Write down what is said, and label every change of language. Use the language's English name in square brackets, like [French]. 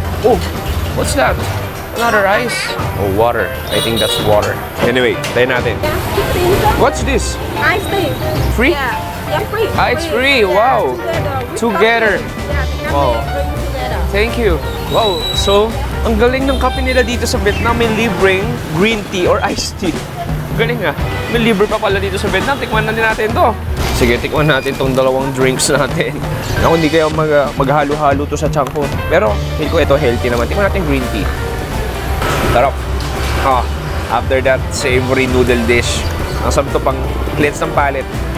[English] Oh, what's that? Another ice? Oh, water. I think that's water. Anyway, [Filipino] tayo natin. [English] What's this? Ice tea. Free? Yeah, yeah, free. Ah, it's free. Wow. Together. Wow. Thank you. Wow. [Filipino] So, ang galing ng kape nila dito sa Vietnam. May libreng green tea or iced tea. Galing nga. May libre pa pala dito sa Vietnam. Tikman na din natin to. Sige, tikman natin tong dalawang drinks natin. Ako, hindi kayo maghalo-halo to sa tiyan ko. Pero, feel ko ito healthy naman. Tikman natin green tea. Sarap. [English] Ah, after that, savory noodle dish. [Filipino] Ang sarap ito pang cleanse ng palate.